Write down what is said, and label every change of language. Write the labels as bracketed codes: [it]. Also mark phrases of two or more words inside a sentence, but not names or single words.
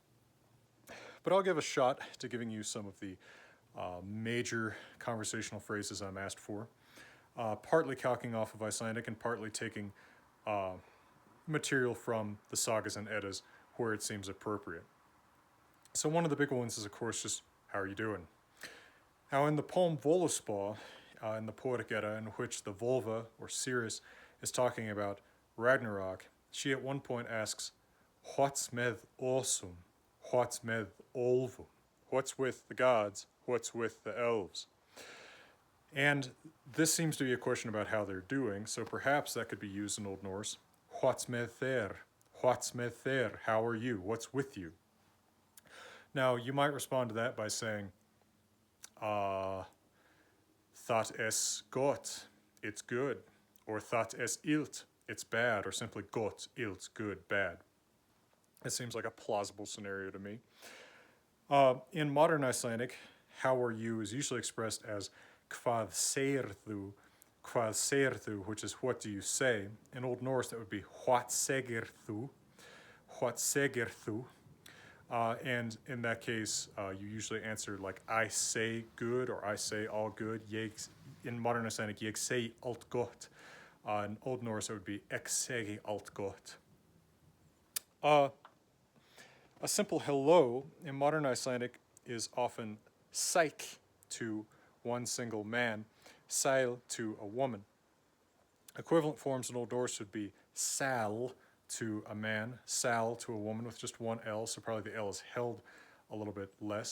[en] But I'll give a shot to giving you some of the major conversational phrases I'm asked for, partly calcing off of Icelandic and partly taking material from the sagas and eddas where it seems appropriate. So one of the big ones is, of course, just how are you doing? Now, in the poem Völuspá, in the Poetic Edda, in which the Volva, or Cirrus, is talking about Ragnarok, she at one point asks, [non] What's með Osum? What's með Olvum? [en] What's with the gods? What's with the elves? And this seems to be a question about how they're doing, so perhaps that could be used in Old Norse. [non] What's með þér? What's með þér? [en] How are you? What's with you? Now, you might respond to that by saying, [non] that es gott, [en] it's good, or [non] that es ilt, [en] it's bad, or simply [non] gott, ilt, [en] good, bad. It seems like a plausible scenario to me. In modern Icelandic, how are you is usually expressed as [is] hvað segirðu, [en] which is what do you say. In Old Norse, that would be [non] what segirðu. [en] And in that case, you usually answer like I say good or I say all good. In modern Icelandic, [is] ég segi allt gott. [en] In Old Norse, it would be [non] ek segi allt gott. [en] A simple hello in modern Icelandic is often sæll to one single man, sæl to a woman. Equivalent forms in Old Norse would be sal to a man, sal to a woman with just one L, so probably the L is held a little bit less.